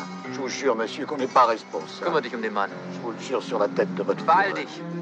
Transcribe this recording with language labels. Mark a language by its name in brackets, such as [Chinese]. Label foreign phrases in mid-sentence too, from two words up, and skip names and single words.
[French] Je vous jure, monsieur, qu'on n'est pas responsable. [German] Kümmere dich um den Mann. [French] Je vous le jure sur la tête de votre [German] Beeil dich.